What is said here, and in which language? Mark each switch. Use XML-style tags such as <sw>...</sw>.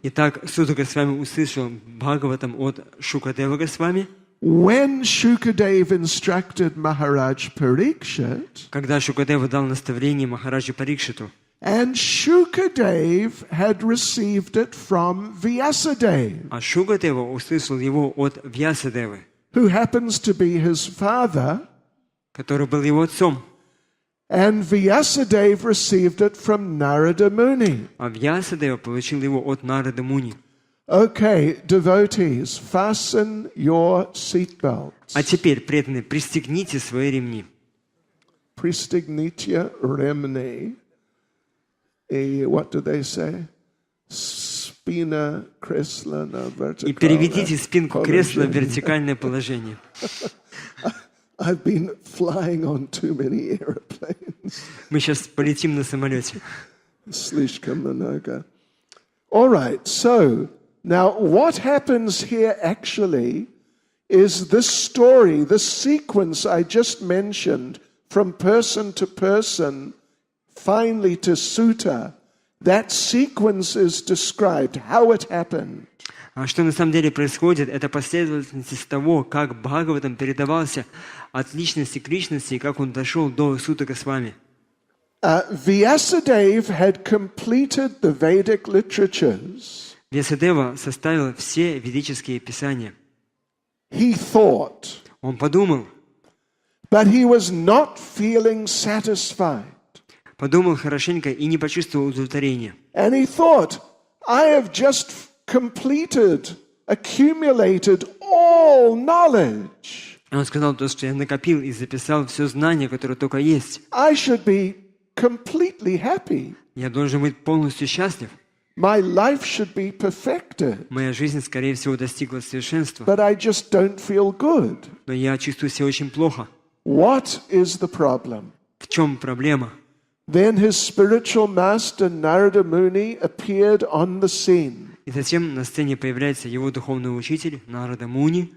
<ru>Итак, Сутта Госвами услышал Бхагаватам от Шукадева Госвами.</ru> <en>When Shukadev instructed Maharaj Parikshit,</en> <ru>Когда Шукадева дал наставление Махараджу Парикшиту.</ru> <en>and Shukadev had received it from Vyasadeva,</en> <ru>А Шукадева услышал его от Вьясадевы,</ru> <en>who happens to be his father,</en> <ru>который был его отцом.</ru> <en>and Vyasadeva received it from Narada Muni.</en> <ru>А Вьясадева получил его от Нарады Муни.</ru> <en>Okay, devotees, fasten your seatbelts.</en> <ru>А теперь, преданные, пристегните свои ремни. Pristignitya remni.</ru> <en>What do they say?</en> <ru>Spina kresla na vertical. И переведите спинку кресла в вертикальное положение.</ru> <en>I've been flying on too many airplanes.</en> <ru>Мы сейчас полетим на самолете. Slishka manoga.</ru> <en>All right, so now what happens here actually is this story, this sequence I just mentioned, from person to person, finally to sutta, that sequence is described, how it happened.</en> <ru>А что на самом деле происходит, это последовательность того, как Бхагаватам передавался от личности к личности, и как он дошел до Сутта Госвами.</ru> <en>Vyasadeva had completed the Vedic literatures.</en> <ru>Вьясадева составил все ведические писания.</ru> <en>He thought,</en> <ru>Он подумал</ru> <en>but he was not feeling satisfied.</en> <ru>хорошенько и не почувствовал удовлетворения.</ru> <en>And he thought, I have just completed, accumulated all knowledge.</en> <ru>Он сказал то, что я накопил и записал все знания, которые только есть.</ru> <en>I should be completely happy.</en> <ru>Я должен быть полностью счастлив.</ru> <en>My life should be perfected.</en> <ru>Моя жизнь, скорее всего, достигла совершенства.</ru> <en>But I just don't feel good.</en> <ru>Но я чувствую себя очень плохо.</ru> <en>What is the problem?</en> <ru>В чем проблема?</ru> <en>Then his spiritual master Narada Muni appeared on the scene.</en> <ru>И затем на сцене появляется его духовный учитель Нарада Муни.</ru>